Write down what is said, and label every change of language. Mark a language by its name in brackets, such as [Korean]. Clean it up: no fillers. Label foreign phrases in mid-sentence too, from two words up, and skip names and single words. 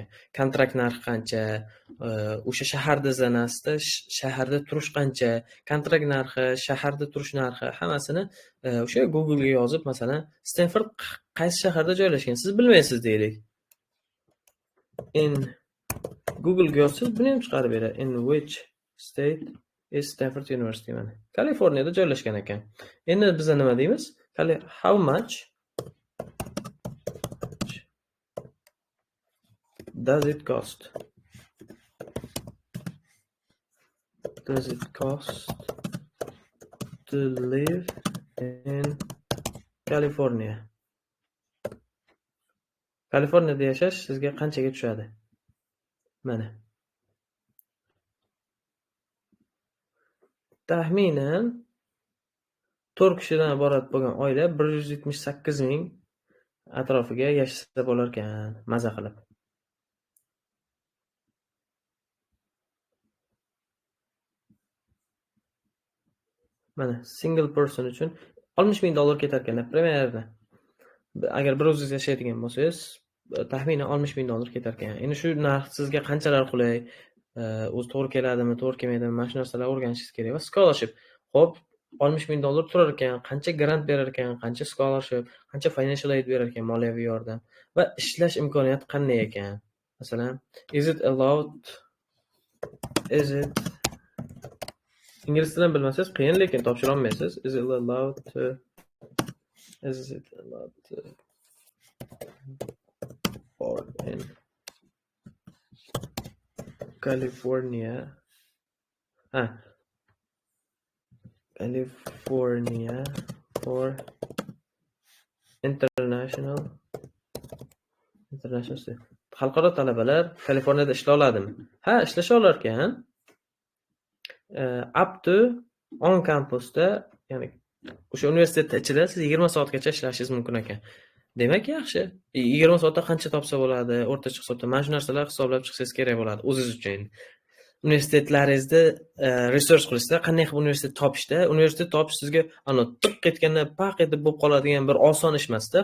[Uzbek] Kontrakt narxi qancha, o'sha shaharda zanasida shaharda turish qancha, kontrakt narxi, shaharda turish narxi hammasini o'sha Google ga yozib, masalan, Stanford qaysi shaharda joylashgan, siz bilmaysiz deylik. In Google ga yozsangiz buni ham chiqarib beradi. [English] In which state is Stanford University? [Uzbek] Mana Kaliforniyada joylashgan ekan. Endi biz nima deymiz? [English] How much does it cost? Does it cost to live in California? [Uzbek] Kaliforniyada yashash sizga qanchaga tushadi? Mana. Taxminan 4 kishidan iborat bo'lgan oila 178 ming atrofiga yashasa bo'lar ekan, maza qilib. Mana, [English] single person [Uzbek] uchun 60 ming dollar ketar ekan, примерно. Agar bir o'zingiz yashaydigan bo'lsangiz, taxminan 60 ming dollar ketar ekan. Endi shu narx sizga qanchalar qulay, o'zi to'g'ri keladimi, to'g'ri kelmaydimi, mana shu narsalarni o'rganishingiz kerak. Va scholarship. Xo'p, 60 ming dollar turar ekan, qancha grant berar ekan, qancha scholarship, qancha [English] financial aid [Uzbek] berar ekan, moliyaviy yordam va ishlash imkoniyati qanday ekan? Masalan, [English] is it [Uzbek] ingliz tilini bilmasangiz qiyin, lekin topshira olmaysiz. [English] Is it allowed to work in California? California for international [Uzbek] xalqaro talabalar Kaliforniyada ishla oladimi? Ha, ishlasha olar ekan. [English] Up to on campusda, [Uzbek] ya'ni o'sha universitet ichida siz 20 soatgacha ishlashingiz mumkin ekan. Demak, yaxshi. 20 soatda qancha topsa bo'ladi? O'rtacha hisobda mana shu narsalar hisoblab chiqsangiz kerak bo'ladi o'zingiz uchun. universitetlaringizda research qilishda, qanday qilib universitet topishda, universitet topish sizga tiq etganda paq etib bo'lib qoladigan bir oson ish emasda.